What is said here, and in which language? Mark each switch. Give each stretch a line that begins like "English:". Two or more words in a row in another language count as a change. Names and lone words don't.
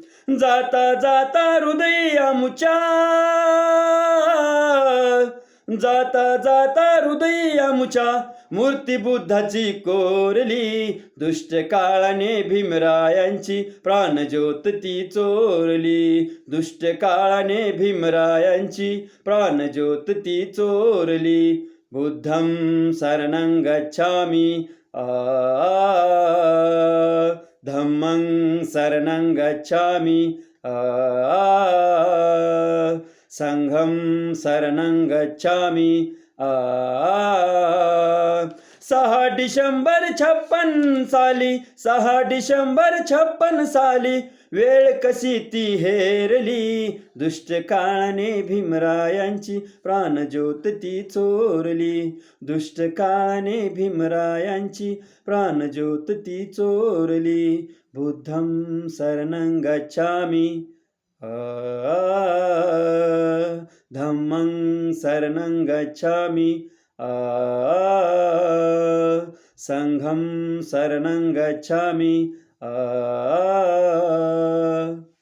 Marathi: जाता जाता हृदय आमुच्या, जाता जाता हृदय आमुच्या मूर्ती बुद्धाची कोरली, दुष्ट काळाने भीमरायांची प्राणज्योत ती चोरली, दुष्ट काळाने भीमरायांची प्राणज्योत ती चोरली.
Pali: बुद्धं शरणं गच्छामि धम्मं शरणं गच्छामि संघं शरणं गच्छामि
Marathi: 6 डिसेंबर 56 साली, 6 डिसेंबर 56 साली, वेळ कशी ती हेरली, दुष्ट काळाने भीमरायांची प्राणज्योत ती चोरली, दुष्ट काळाने भीमरायांची प्राणज्योत ती चोरली.
Pali: बुद्धं शरणं गच्छामि धम्मं शरणं गच्छामि संघं शरणं गच्छामि